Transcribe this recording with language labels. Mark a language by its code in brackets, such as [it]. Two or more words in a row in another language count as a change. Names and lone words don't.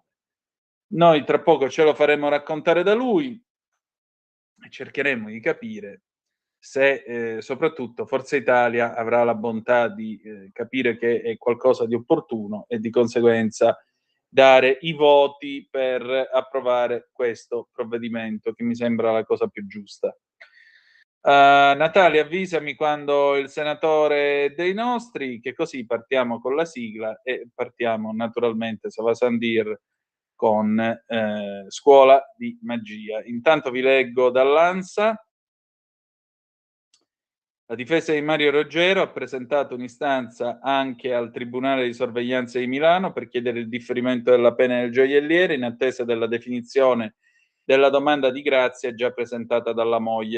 [it] Noi tra poco ce lo faremo raccontare da lui e cercheremo di capire se soprattutto Forza Italia avrà la bontà di capire che è qualcosa di opportuno e di conseguenza dare i voti per approvare questo provvedimento, che mi sembra la cosa più giusta. Natalia, avvisami quando il senatore è dei nostri, che così partiamo con la sigla e partiamo naturalmente, [fr] ça va sans dire, [it] con Scuola di Magia. Intanto vi leggo dall'ANSA. La difesa di Mario Roggero ha presentato un'istanza anche al Tribunale di Sorveglianza di Milano per chiedere il differimento della pena del gioielliere in attesa della definizione della domanda di grazia già presentata dalla moglie.